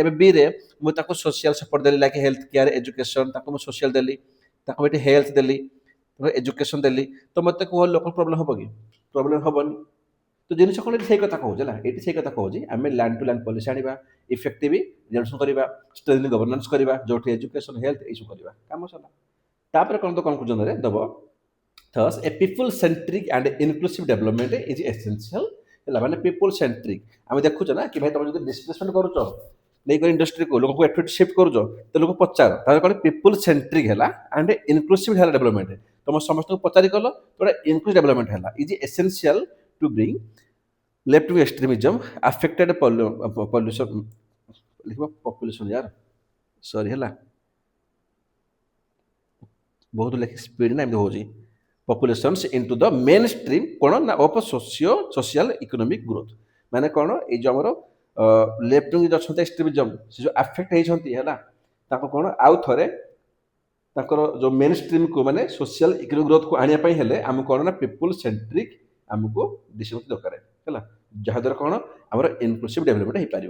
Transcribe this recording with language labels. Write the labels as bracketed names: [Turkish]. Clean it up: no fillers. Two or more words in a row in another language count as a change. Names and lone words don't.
[Odia] ଏବେ ବି ରେ ମୁଁ ତାକୁ [English] social support [Odia] ଦେଲି, [English] like health care education, [Odia] ତାକୁ ମୁଁ ସୋସିଆଲ ଦେଲି, ତାକୁ ଏଠି ହେଲ୍ଥ ଦେଲି, ଏଜୁକେସନ ଦେଲି। ତ ମୋତେ କୁହ ଲୋକ ପ୍ରୋବ୍ଲେମ ହବ କି? ପ୍ରୋବ୍ଲେମ ହବନି। ତ ଜିନିଷ କ'ଣ ଏଠି ସେଇ କଥା କହୁଛି ହେଲା, ଏଠି ସେଇ କଥା କହୁଛି ଆମେ [English] land to land policy [Odia] ଆଣିବା, [English] effective resolution [Odia] କରିବା, [English] strength governance [Odia] କରିବା, ଯୋଉଠି [English] education health [Odia] ଏଇସବୁ କରିବା, କାମ ସରିଲା। ତାପରେ କ'ଣ ତ କନକ୍ଲୁଜନରେ ଦେବ, [English] thus a people centric and inclusive development is essential [Odia] ହେଲା, ମାନେ [English] people centric. [Odia] ଆମେ ଦେଖୁଛ ନା କି ଭାଇ ତମେ ଯଦି ଡିସପ୍ଲେସମେଣ୍ଟ କରୁଛ ନେଇକରି ଇଣ୍ଡଷ୍ଟ୍ରିକୁ, ଲୋକଙ୍କୁ ଏଠୁ ଏଠି ସିଫ୍ଟ କରୁଛ, ତ ଲୋକ ପଚାର, ତାହେଲେ କ'ଣ [English] people centric [Odia] ହେଲା [English] and inclusive [Odia] ହେଲା ଡେଭଲପମେଣ୍ଟ। ତମ ସମସ୍ତଙ୍କୁ ପଚାରି କଲ ଗୋଟେ [English] inclusive development [Odia] ହେଲା, [English] is essential to bring left wing extremism affected pollution, [Odia] ଲିଖିବ ପପୁଲେସନ ୟାର, ସରି ହେଲା ବହୁତ ଲେଖି ସ୍ପିଡ ନା ଏମିତି ହଉଛି, [English] populations into the mainstream [Odia] କ'ଣ ନା [English] ଅଫ୍ social economic growth। [Odia] ମାନେ କ'ଣ ଏଇ ଯେଉଁ ଆମର [English] left wing [Odia] ଅଛନ୍ତି ଏକ୍ସଟ୍ରିମିଜମ, ସେ ଯେଉଁ ଆଫେକ୍ଟ ହେଇଛନ୍ତି ହେଲା, ତାଙ୍କୁ କ'ଣ ଆଉ ଥରେ ତାଙ୍କର ଯେଉଁ [English] main stream [Odia] ମାନେ [English] social economic growth [Odia] ଆଣିବା ପାଇଁ ହେଲେ ଆମକୁ କ'ଣ ନା [English] people centric [Odia] ଆମକୁ ଡିସିସନ ଦରକାର ହେଲା, ଯାହାଦ୍ୱାରା କ'ଣ ଆମର [English] inclusive development [Odia] ହେଇପାରିବ।